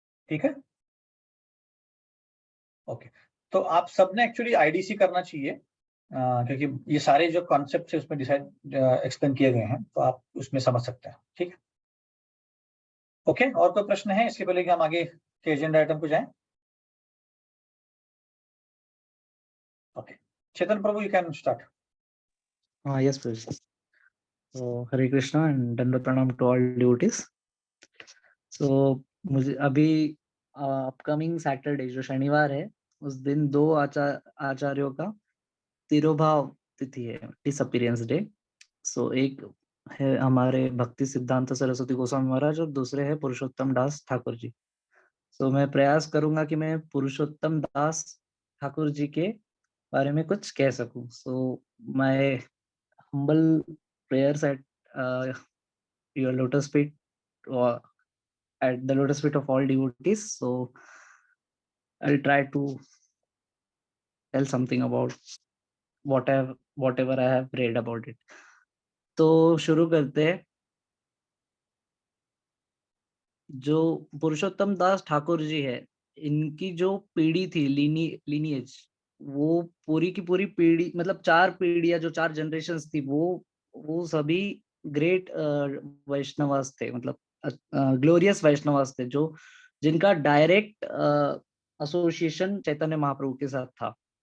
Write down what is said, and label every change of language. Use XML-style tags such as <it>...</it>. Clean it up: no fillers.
<hi>ठीक है, ओके। तो आप सबने एक्चुअली आईडीसी करना चाहिए, क्योंकि ये सारे जो कॉन्सेप्ट है उसमें डिसाइड एक्सप्लेन किए गए हैं, तो आप उसमें समझ सकते हैं। ठीक है, ओके। और कोई प्रश्न है इसके पहले कि हम आगे के एजेंडा आइटम को जाएं?</hi> <en>Okay, Chetan Prabhu, you can start. Yes, please. So, Hare Krishna and Dandavat Pranam to all devotees.</en> <hi>So, मुझे अभी अपकमिंग सैटरडे जो शनिवार है, उस दिन 2 आचार्यों का तिरोभाव तिथि है, डिसअपीयरेंस डे। सो एक है हमारे भक्ति सिद्धांत सरस्वती गोस्वामी महाराज और दूसरे है पुरुषोत्तम दास ठाकुर जी। सो मैं प्रयास करूंगा कि मैं पुरुषोत्तम दास ठाकुर जी के बारे में कुछ कह सकूं।</hi> <en>So my humble prayers at your lotus feet, or at the lotus feet of all devotees. So I'll try to tell something about whatever I have read about it.</en> <hi>तो शुरू करते हैं। जो पुरुषोत्तम दास ठाकुर जी है, इनकी जो पीढ़ी थी, लीनिएज, वो पूरी की पूरी पीढ़ी, मतलब 4 पीढ़ियां, जो 4 जनरेशंस थी, वो सभी ग्रेट वैष्णवास थे, मतलब ग्लोरियस वैष्णवास थे, जो जिनका डायरेक्ट एसोसिएशन चैतन्य महाप्रभु के साथ था।</hi>